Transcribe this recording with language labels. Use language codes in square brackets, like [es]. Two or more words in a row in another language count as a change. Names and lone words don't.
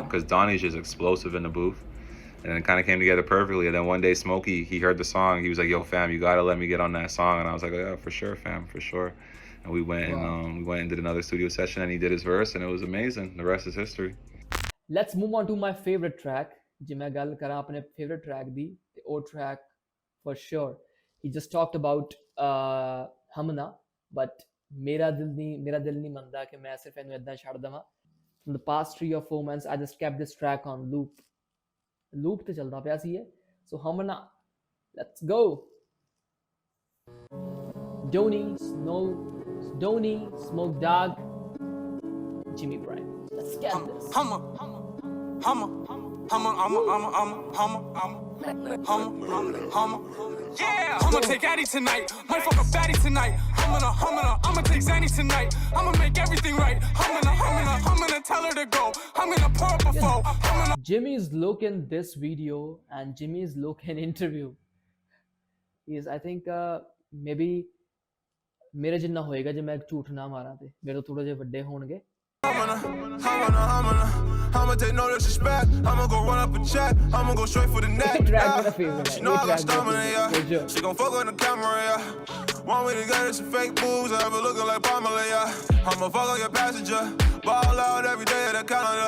[en] it because Donnie's just explosive in the booth, and it kind of came together perfectly. And then one day Smokey, he heard the song, he was like, yo fam, you gotta let me get on that song, and I was like, yeah, for sure fam, for sure. And we went and did another studio session, and he did his verse, and it was amazing. The rest is history. Let's move on to my favorite track. [pa] ਜੇ ਮੈਂ ਗੱਲ ਕਰਾਂ ਆਪਣੇ [en] favorite track [pa] ਦੀ ਤੇ ਉਹ [en] track for sure he just talked about Humna, but [pa] ਮੇਰਾ ਦਿਲ ਨਹੀਂ ਮੰਨਦਾ ਕਿ ਮੈਂ ਸਿਰਫ ਇਹਨੂੰ ਇਦਾਂ ਛੱਡ ਦੇਵਾਂ. [en] From the past 3 or 4 months I just kept this track on loop [pa] ਤੇ ਚੱਲਦਾ ਪਿਆ ਸੀ ਇਹ. [en] So Humna, let's go. Donny, Smoke Dog, Jimmy Bryan. Let's get this. Hummer. Yeah, I'ma take Addy tonight. Might fuck a baddie tonight. I'ma take Zanny tonight. I'ma make everything right. I'm gonna tell her to go. I'm gonna pour up a foe. Jimmy's look in this video and Jimmy's look in interview is, I think, maybe [pa] ਮੇਰੇ ਜਿੰਨਾ ਹੋਏਗਾ ਜੇ ਮੈਂ ਇੱਕ ਝੂਠ ਨਾ ਮਾਰਾ ਤੇ ਮੇਰੇ ਥੋੜ੍ਹੇ ਜੇ ਵੱਡੇ ਹੋਣਗੇ. [en] I'ma take no disrespect. I'ma go run up a check. I'ma go straight for the net. Track with a favorite. She know I got stamina, yeah. Sure. She gon' fuck on the camera, yeah. Want me to get her some fake boobs, I have her looking like Pamela, yeah. I'ma fuck on your passenger. Ball out every day at the calendar.